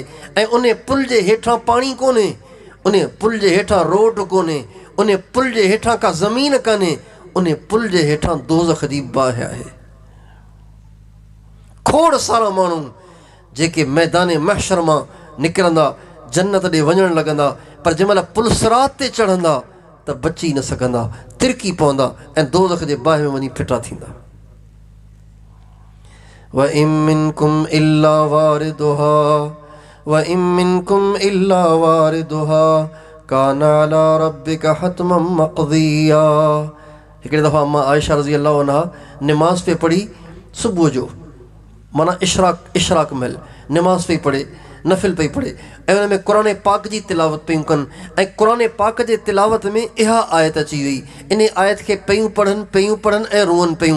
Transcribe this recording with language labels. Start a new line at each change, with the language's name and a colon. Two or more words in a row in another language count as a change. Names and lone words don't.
Sindhi: ऐं उन पुल जे हेठां पाणी कोन्हे, उन पुल जे हेठां रोड कोन्हे, उन पुल जे हेठां का ज़मीन कान्हे, उन पुल जे हेठां दोज़ख जी बाहि आहे। खोड़ सारा माण्हू जेके मैदान महशर मां निकिरंदा, जन्नत ॾे वञणु लॻंदा, पर जंहिंमहिल पुल सिरात ते चढ़ंदा त बची न सघंदा, तिरकी पवंदा ऐं दोज़ख जे बाहि में वञी फिटा थींदा।
Arabic: وإن منكم إلا واردها وإن منكم إلا واردها كان على ربك حتما مقضيا.
Sindhi: हिकिड़े दफ़ा अम्मा आयशा
Arabic: رضي الله عنها
Sindhi: निमाज़ पे पढ़ी सुबुह जो, माना इशराक महिल निमाज़ पई पढ़े, नफ़िल पई पढ़े ऐं उन में क़ुरान पाक जी तिलावत पियूं कनि। ऐं क़ुरान पाक जे तिलावत में इहा आयत अची वई, इन आयत खे पियूं पढ़नि ऐं रोअनि पियूं।